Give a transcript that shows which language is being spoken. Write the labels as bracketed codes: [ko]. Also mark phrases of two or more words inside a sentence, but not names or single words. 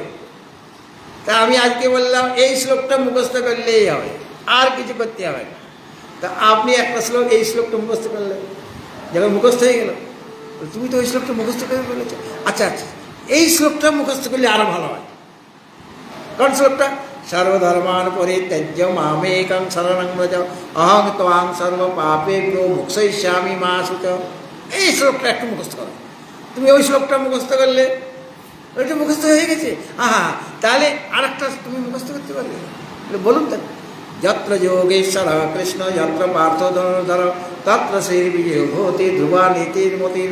[bn] তা আমি আজকে বললাম এই শ্লোকটা মুখস্থ করলেই হবে, আর কিছু করতে হবে না। তা আপনি একটা শ্লোক, এই শ্লোকটা মুখস্থ করলেন, যখন মুখস্থ হয়ে গেল, তুমি তো ওই শ্লোকটা মুখস্থ করে বলেছ, আচ্ছা আচ্ছা এই শ্লোকটা মুখস্থ করলে আরো ভালো হয়। কোন শ্লোকটা? [sa] সর্বধর্মান পরিত্যজ্য মামেকং শরণং ব্রজ অহং ত্বাং সর্ব পাপেভ্যো মোক্ষয়িষ্যামি মা শুচঃ। [bn] এই শ্লোকটা একটু মুখস্থ করো। তুমি ওই শ্লোকটা মুখস্থ করলে, ওইটা মুখস্থ হয়ে গেছে, তাহলে আর একটা তুমি মুখস্থ করতে পারবে। বলুন তো, [sa] যত্র যোগেশ্বর কৃষ্ণ যত্র পার্থ ধনুর্ধর তত্র শ্রীর্বিজয় ভূতি ধ্রুবা নীতির মতির।